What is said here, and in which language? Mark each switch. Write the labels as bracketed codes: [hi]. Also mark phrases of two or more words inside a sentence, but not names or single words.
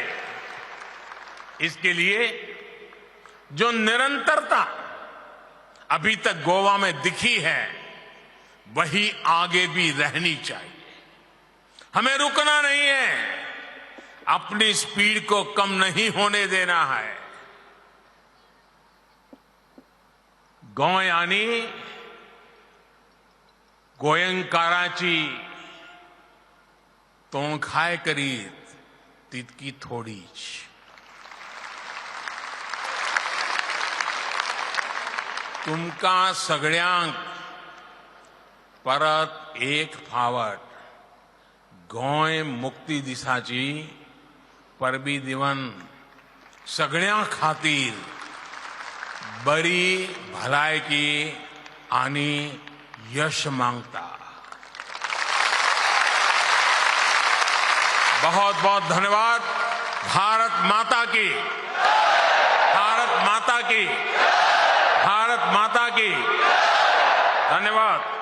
[hi] इसके लिए जो निरंतरता अभी तक गोवा में दिखी है, वही आगे भी रहनी चाहिए। हमें रुकना नहीं है, अपनी स्पीड को कम नहीं होने देना है। [kok] गोंयानी गोयंकाराची तोंखाय करीत तितकी थोडीच। तुमका सगळ्यांक परत एक फावट गोंय मुक्ती दिसाची परबी दिवन सगळ्यां खातीर बरी भलायकी आनी यश मांगता। [hi] बहुत बहुत धन्यवाद। भारत माता की, भारत माता की, भारत माता की। धन्यवाद।